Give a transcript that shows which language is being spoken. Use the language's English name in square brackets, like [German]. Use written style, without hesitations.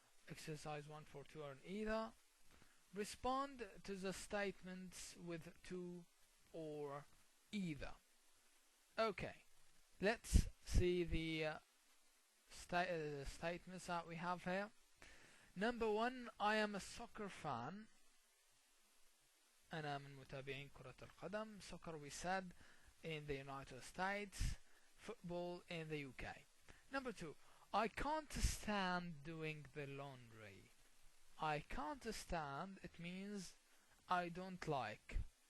[English] Exercise 1 for to or either. Respond to the statements with to or either. Okay, let's see the statements that we have here. Number 1, I am a soccer fan. [Arabic] أنا من متابعين كرة القدم. [English] Soccer, we said, in the United States. Football in the UK. Number 2, I can't stand doing the laundry. I can't stand, it means I don't like.